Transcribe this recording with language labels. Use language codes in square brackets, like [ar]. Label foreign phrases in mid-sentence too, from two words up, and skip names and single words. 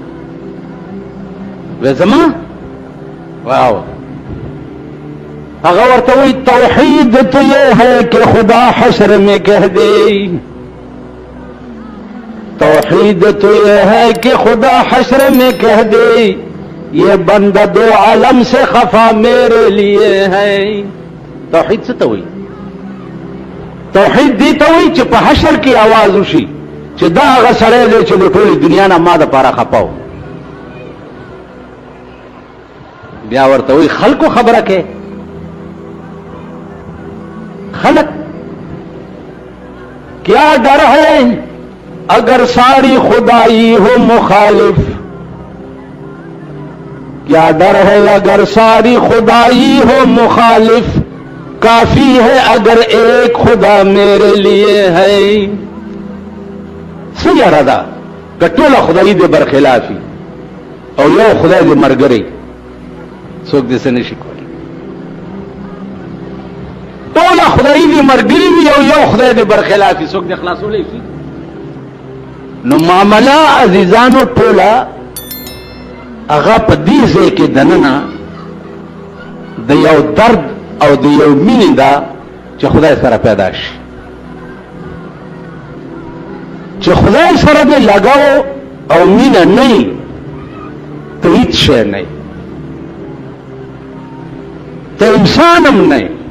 [ps] و زما واو هغه ورته وایي [ur] توحید تو یہ ہے کہ خدا حشر میں کہہ دے توحید تو یہ ہے کہ خدا حشر میں کہہ دے یہ بندہ دو عالم سے خفا میرے لیے ہے [ps] توحید څه ته وایي توحید دې ته وایي چې په حشر کې आवाज وشي چې دا هغه سړی دی چې د ټولې دنیا نه ما دپاره خفا و بیا ورته وایي خلکو خبره کې خلق [ur] کیا ڈر ہے اگر ساری خدائی ہو مخالف کیا ڈر ہے اگر ساری خدائی ہو مخالف کافی ہے اگر ایک خدا میرے لیے ہے [ps] سیا ردا کټوله خدای دې برخلافي او یو خدای دې مرګري څوک دې څه نشي کولی ټوله خدای دې مرګري وي او یو خدای دې برخلافي څوک دې خلاصولې شي نو معامله عزیزانو ټوله هغه په دې ځای کې دننه د یو درد او د یو مینې ده چې خدای سره پیدا شي، چې خدای سره دې لګاو او مینه نه وي ته هیڅ شی نه یې، ته انسان هم نه یې.